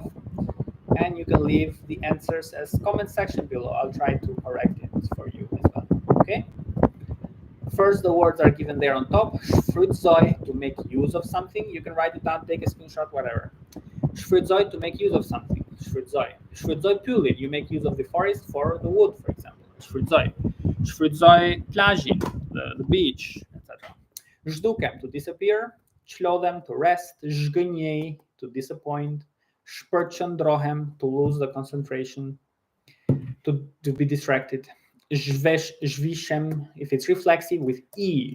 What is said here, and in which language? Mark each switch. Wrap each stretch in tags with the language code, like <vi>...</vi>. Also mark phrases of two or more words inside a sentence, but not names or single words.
<en>And you can leave the answers as comment section below. I'll try to correct it for you as well. Okay? First, the words are given there on top. Shfrytëzoj, to make use of something. You can write it down, take a screenshot, whatever. Shfrytëzoj, to make use of something. Shfrytëzoj.</en> <sq>Shfrytëzoj pyllin,</sq> <en>you make use of the forest for the wood, for example.</en> <sq>Shfrytëzoj. Shfrytëzoj plazhin,</sq> <en>the beach, etc. Zhdukem, to disappear. Çlodhem, to rest. Zhgënjej, to disappoint. Shpërqendrohem, to lose the concentration, to be distracted. Zhvishem, if it's reflexive, with e.</en>